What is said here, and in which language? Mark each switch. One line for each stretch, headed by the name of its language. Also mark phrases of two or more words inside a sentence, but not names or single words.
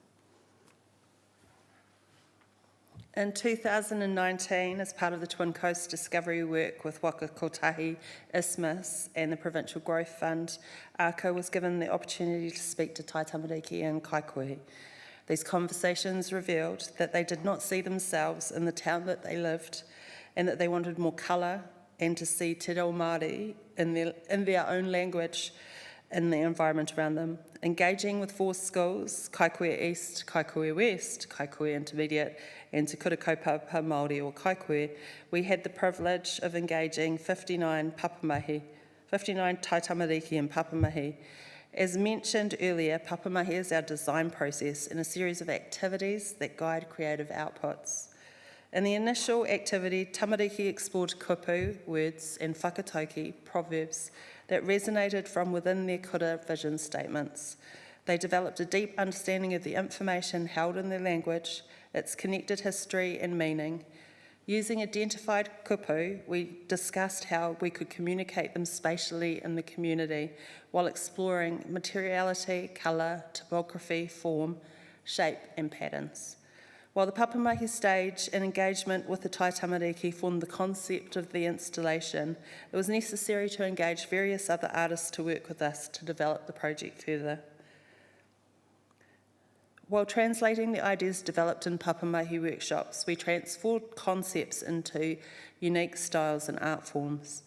English: In 2019, as part of the Twin Coast Discovery work with Waka Kotahi, Isthmus and the Provincial Growth Fund, āKAU was given the opportunity to speak to
Māori: Tai tamariki
English: and Kaikohe. These conversations revealed that they did not see themselves in the town that they lived, and that they wanted more colour and to see
Māori: te reo Māori
English: in their own language in the environment around them. Engaging with 4 schools, Kaikohe East, Kaikohe West, Kaikohe Intermediate and Te Kura Kaupapa Māori or Kaikohe, we had the privilege of engaging 59 papamahi, 59
Māori: tai tamariki
English: and papamahi. As mentioned earlier, papamahi is our design process and a series of activities that guide creative outputs. In the initial activity, tamariki explored kupu, words, and whakatauki, proverbs, that resonated from within their kura vision statements. They developed a deep understanding of the information held in their language, its connected history and meaning. Using identified kupu, we discussed how we could communicate them spatially in the community while exploring materiality, colour, topography, form, shape and patterns. While the papamahi stage and engagement with the
Māori: tai tamariki
English: formed the concept of the installation, it was necessary to engage various other artists to work with us to develop the project further. While translating the ideas developed in papamahi workshops, we transformed concepts into unique styles and art forms.